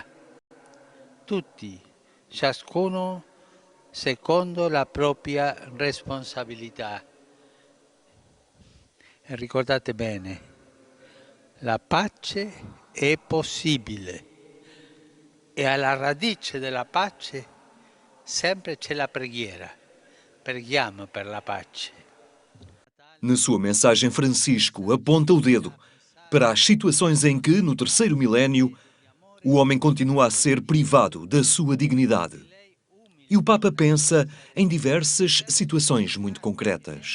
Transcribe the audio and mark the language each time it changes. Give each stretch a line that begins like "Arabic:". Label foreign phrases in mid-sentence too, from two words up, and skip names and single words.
Italian: Tutti, ciascuno secondo la propria responsabilità. E ricordate bene, la pace è possibile e alla radice della pace sempre c'è la preghiera. Preghiamo per la pace.
Portuguese: Na sua mensagem, Francisco aponta o dedo para as situações em que, no terceiro milénio, o homem continua a ser privado da sua dignidade. E o Papa pensa em diversas situações muito concretas.